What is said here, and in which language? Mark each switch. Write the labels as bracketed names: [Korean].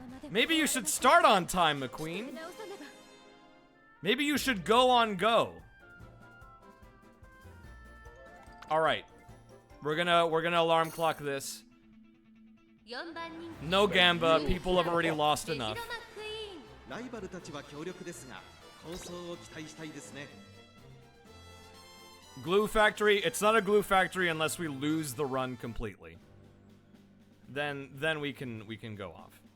[English] Maybe you should start on time, McQueen. Maybe you should go on go. All right. We're gonna alarm clock this. No Gamba. People have already lost enough. [Japanese] ライバルたちは強力ですが、構想を期待したいですね。 [English] Glue factory. It's not a glue factory unless we lose the run completely. Then we can go off.